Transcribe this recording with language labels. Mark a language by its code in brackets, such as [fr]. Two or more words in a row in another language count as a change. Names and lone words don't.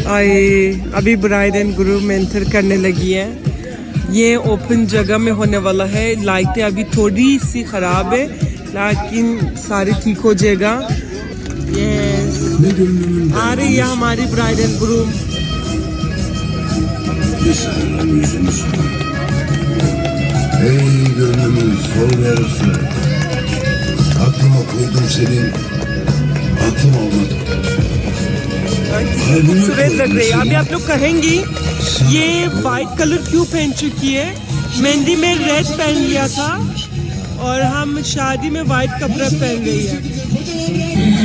[ur] آئے ابھی [en] bride and groom [ur] اینٹر کرنے لگی ہے. یہ اوپن جگہ میں ہونے والا ہے۔ لائٹیں ابھی تھوڑی سی خراب ہے، لیکن سارے ٹھیک ہو جائے گا. یس آ رہی ہے ہماری [en] bride and groom. [tr] Ey gönlümün sol yarısı, aklıma koydum senin, aklım olmadı. [ur] خوبصورت لگ رہی ہے. ابھی آپ لوگ کہیں گی یہ [en] white colour [ur] کیوں پہن چکی ہے? مہندی میں ریڈ پہن لیا تھا، اور ہم شادی میں وائٹ کپڑا پہن رہی ہے.